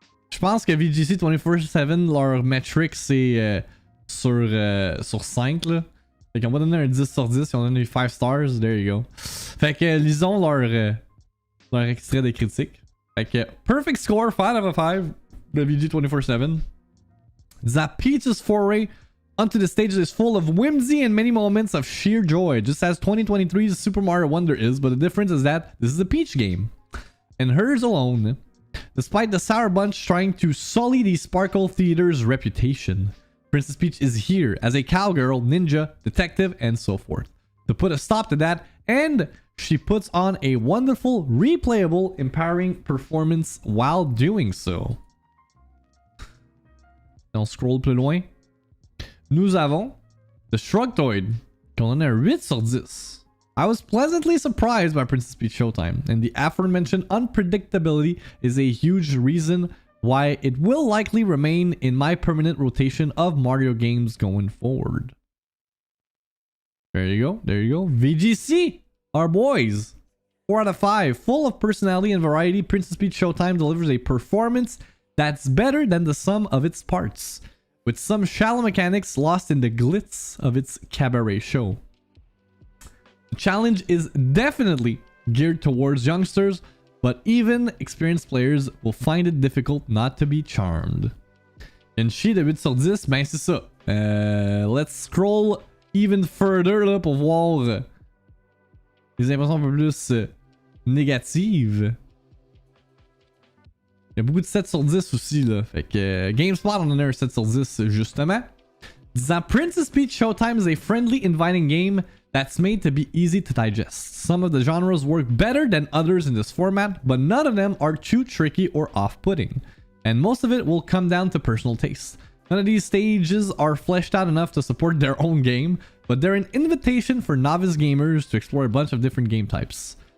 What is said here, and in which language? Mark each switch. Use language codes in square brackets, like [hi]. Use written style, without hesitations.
[fr] Je pense que VGC 24/7, leur metric c'est sur 5 là. Fait qu'on va donner un 10 sur 10 si on donne des 5 stars, there you go. Fait que lisons leur extrait de critique. [en] Fait que perfect score 5 out of 5 de VG 24/7. The Peach's foray onto the stage is full of whimsy and many moments of sheer joy, just as 2023's Super Mario Wonder is, but the difference is that this is a Peach game. And hers alone, despite the Sour Bunch trying to sully the Sparkle Theater's reputation. Princess Peach is here as a cowgirl, ninja, detective, and so forth. To put a stop to that, and she puts on a wonderful, replayable, empowering performance while doing so. [fr] On scroll plus loin. Nous avons The Shrugtoid, qu'on donne un 8 sur 10. [en] I was pleasantly surprised by Princess Peach Showtime, and the aforementioned unpredictability is a huge reason why it will likely remain in my permanent rotation of Mario games going forward. There you go, there you go. VGC, our boys. 4 out of 5. Full of personality and variety, Princess Peach Showtime delivers a performance that's better than the sum of its parts, with some shallow mechanics lost in the glitz of its cabaret show. The challenge is definitely geared towards youngsters, but even experienced players will find it difficult not to be charmed. [fr] Une chie de 8 sur 10, ben c'est ça. Let's scroll even further là, pour voir les impressions un peu plus négatives. Il y a beaucoup de 7 sur 10 aussi là. Fait que GameSpot on en a un 7 sur 10 justement. [en] The Princess Peach Showtime is a friendly, inviting game that's made to be easy to digest. Some of the genres work better than others in this format, but none of them are too tricky or off-putting. And most of it will come down to personal taste. None of these stages are fleshed out enough to support their own game, but they're an invitation for novice gamers to explore a bunch of different game types.